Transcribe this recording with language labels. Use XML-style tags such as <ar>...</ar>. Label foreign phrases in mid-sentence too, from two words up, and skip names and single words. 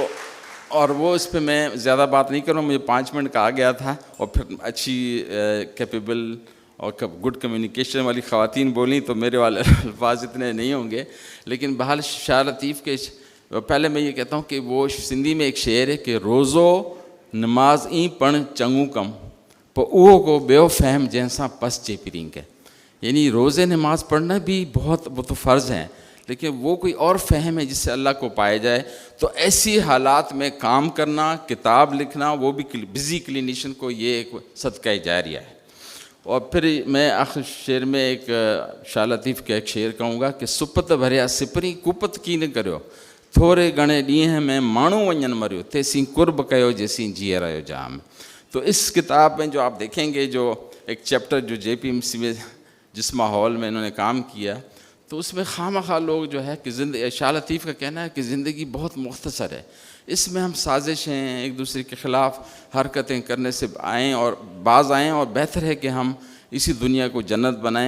<ur>تو اور وہ اس پر میں زیادہ بات نہیں کروں، مجھے 5 منٹ کہا گیا تھا، اور پھر اچھی کیپیبل اور</ur> <en>good communication</en> <ur>والی خواتین بولی تو میرے والے الفاظ اتنے نہیں ہوں گے. لیکن بہال شاہ لطیف کے پہلے میں یہ کہتا ہوں کہ وہ سندھی میں ایک شعر ہے کہ</ur> <sd>रोज़ो नमाज ई पण चंगू कम पर उहो को बेओ फहम जैसा पस चेपरिंग है।</sd> <ur>یعنی روزے نماز پڑھنا بھی بہت وہ تو فرض ہیں، لیکن وہ کوئی اور فہم ہے جس سے اللہ کو پایا جائے. تو ایسی حالات میں کام کرنا، کتاب لکھنا، وہ بھی</ur> <en>busy clinician</en> <ur>کو یہ ایک صدقہ جاریہ ہے. اور پھر میں آخر شعر میں ایک شاہ لطیف کا ایک شعر کہوں گا کہ</ur> <sd>सुपत भरिया सिपरी कुपत की न करो, थोड़े घणे ॾींहं में माण्हू वञनि मरियो, तेसीं कुर्ब कयो जेसीं जीअ रहियो जाम।</sd> <ur>تو اس کتاب میں جو آپ دیکھیں گے، جو ایک چیپٹر جو JPMC میں جس ماحول میں انہوں نے کام کیا، تو اس میں خوامخواہ لوگ جو ہے کہ شاہ لطیف کا کہنا ہے کہ زندگی بہت مختصر ہے، اس میں ہم سازشیں، ایک دوسرے کے خلاف حرکتیں کرنے سے آئیں اور باز آئیں، اور بہتر ہے کہ ہم اسی دنیا کو جنت بنائیں.</ur>